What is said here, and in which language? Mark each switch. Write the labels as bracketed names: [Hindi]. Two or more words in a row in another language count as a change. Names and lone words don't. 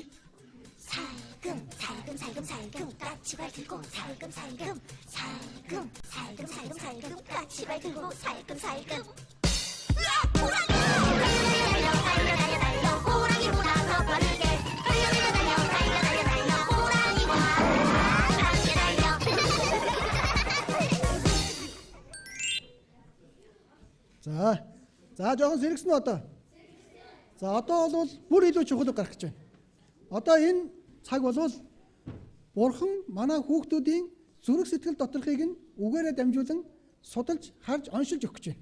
[Korean] 살금 살금 살금 살금 까치발 들고 살금 살금 살금 살금 살금 살금 까치발 들고 살금 살금. 호랑이 달려 달려 달려 달려 호랑이 보다 더 빠르게 달려 달려 달려 달려 달려 달려 호랑이보다 빠르게 달려. [Mongolian] За жоохон сэргсэн үү одоо? За одоо бол бүр илүү чухал гарах гэж байна. Одоо энэ цаг бол Бурхан манай хүүхдүүдийн зүрх сэтгэл доторхыг нь үгээрээ дамжуулан судалж харж оншилж өгөх гэж байна.